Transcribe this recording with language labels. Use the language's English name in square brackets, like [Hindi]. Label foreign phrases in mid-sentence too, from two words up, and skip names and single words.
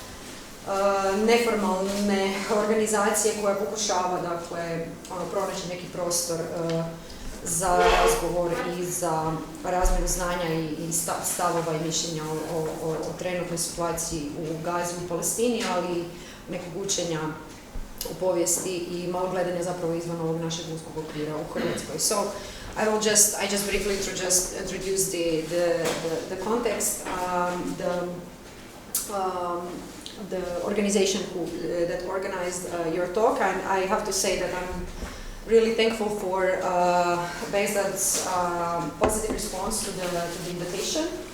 [Croatian] Neformalne organizacije koja pokušava dakle, pronaći neki prostor za razgovor i za razmjenu znanja i stavova i mišljenja o trenutnoj situaciji u Gazi u Palestini, ali nekog učenja u povijesti i malo gledanja zapravo izvan ovog našeg uskog okvira u Hrvatskoj. [English] So I just briefly introduce the context, the organization that organized your talk, and I have to say that I'm really thankful for Behzad's positive response to the invitation.